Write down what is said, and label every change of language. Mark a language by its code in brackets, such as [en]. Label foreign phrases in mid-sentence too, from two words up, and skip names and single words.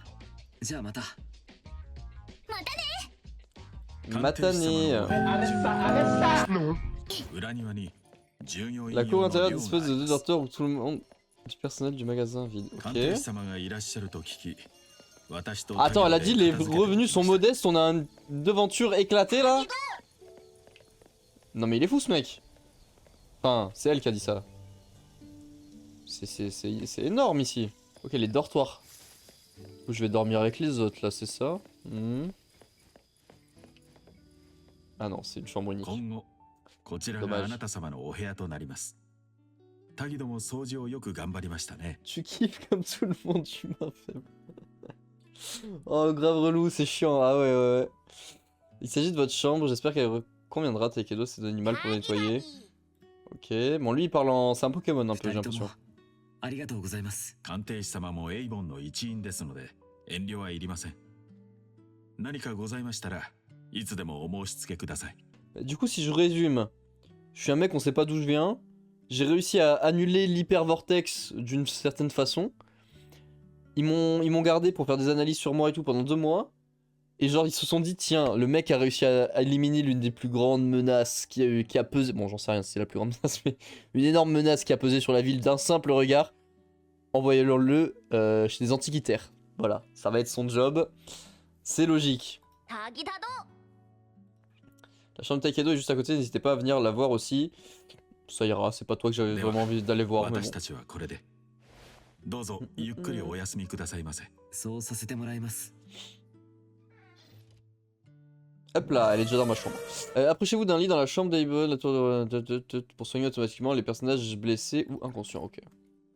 [ja] じゃあまた。またね Matane. 裏庭に従業員 [fr] La [ja] 用 [fr] cour [ja] の [fr] intérieure [ja] 寮 [fr] dispose [ja] があ [fr] de [ja] り [fr] deux [ja] ます [fr] dortoirs où tout le monde du personnel du magasin vide. [ja] 鑑 [fr] Ok. [ja] 定士様がいらっしゃると聞き、私と [fr] Attends, elle a dit les [ja] 片付けて [fr] revenus sont modestes, on a une devanture éclatée là? Non mais il est fou ce mec. Enfin, c'est elle qui a dit ça. C'est énorme ici. Ok, les dortoirs. Je vais dormir avec les autres là, c'est ça? Ah non, c'est une chambre unique. [ja] 今後こちらがあなた様のお部屋となります。タギドも掃除をよく頑張りましたね。 [fr] Tu kiffes comme tout le monde, humain faible. Oh, grave relou, c'est chiant. Ah ouais, ouais, ouais. Il s'agit de votre chambre, j'espère qu'elle conviendra. Takedo, c'est d'animal pour nettoyer. Ok, bon, lui il parle en. C'est un Pokémon un peu, j'ai [ja] 二人とも [fr] l'impression. [ja] ありがとうございます。鑑定士様もエイボンの一員ですので遠慮はいりません。何かございましたらいつでもお申し付けください。 [fr] Du coup, si je résume, je suis un mec, on sait pas d'où je viens. J'ai réussi à annuler l'hypervortex d'une certaine façon. Ils m'ont gardé pour faire des analyses sur moi et tout pendant 2 mois. Et genre, ils se sont dit, tiens, le mec a réussi à éliminer l'une des plus grandes menaces qui a pesé. Bon, j'en sais rien si c'est la plus grande menace, mais une énorme menace qui a pesé sur la ville d'un simple regard. Envoyez-le chez des antiquitaires. Voilà, ça va être son job. C'est logique. [ja] タギだど [fr] La chambre de Takedo est juste à côté, n'hésitez pas à venir la voir aussi. Ça ira, c'est pas toi que j'avais vraiment envie d'aller voir, mais [ja] 私 [fr] bon. [ja] たちはこれで。どうぞゆっくりお休みくださいませ。そうさせてもらいます。 [fr] Hop là, elle est déjà dans ma chambre. Approchez-vous d'un lit dans la chambre d'Able pour soigner automatiquement les personnages blessés ou inconscients. Ok.